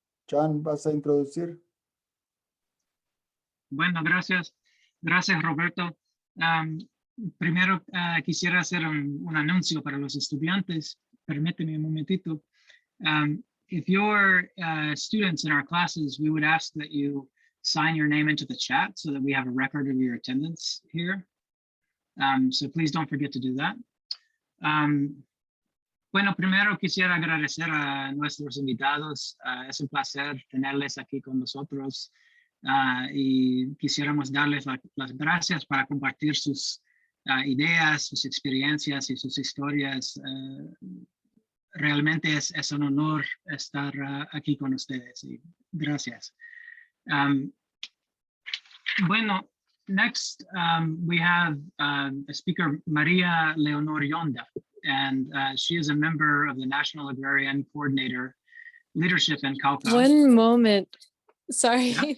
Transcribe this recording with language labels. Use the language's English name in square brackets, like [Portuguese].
[Spanish] Jan, ¿vas a introducir? Bueno, gracias. Gracias, Roberto. Primero quisiera hacer un anuncio para los estudiantes. Permíteme un momentito. [English] If you're students in our classes, we would ask that you sign your name into the chat so that we have a record of your attendance here. So please don't forget to do that. [Spanish] Bueno, primero quisiera agradecer a nuestros invitados. Es un placer tenerles aquí con nosotros. Y quisiéramos darles las gracias para compartir sus ideas, sus experiencias y sus historias. Realmente es un honor estar aquí con ustedes. Y gracias. Bueno, [English] next we have a speaker, Maria Leonor Yonda, and she is a member of the National Agrarian Coordinator Leadership in Cauca. One moment. Sorry, Yeah.